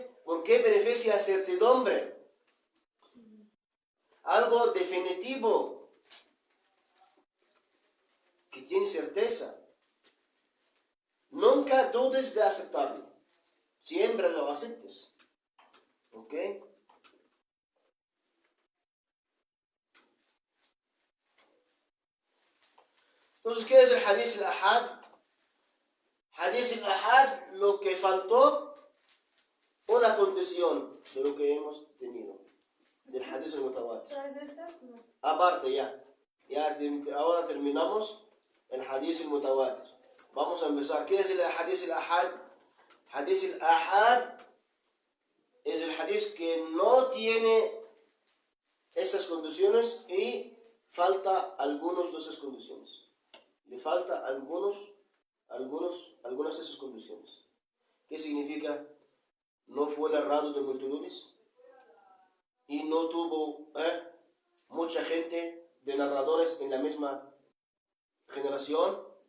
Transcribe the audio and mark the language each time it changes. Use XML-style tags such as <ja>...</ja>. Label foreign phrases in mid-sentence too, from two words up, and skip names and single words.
<es>Porque beneficia certidumbre. Algo definitivo que tiene certeza. Nunca dudes de aceptarlo. Siempre lo aceptes. ¿Ok? Entonces, ¿qué es el</es> <ar>حديث الآحاد? حديث الآحاد,</ar> <es>lo que faltó, una condición de lo que hemos tenido.</es> <ar>Del حديث المتواتر.</ar> <es>¿Todas estas? No. Aparte ya ahora terminamos el</es> <ar>حديث المتواتر.</ar> <es>Vamos a empezar. ¿Qué es el</es> <ar>حديث الآحاد? حديث الآحاد</ar> <es>es el hadith que no tiene esas condiciones y falta algunas de esas condiciones. Le falta algunas de esas condiciones. ¿Qué significa? No fue narrado de multitudes y no tuvo mucha gente de narradores en la misma generación.</es>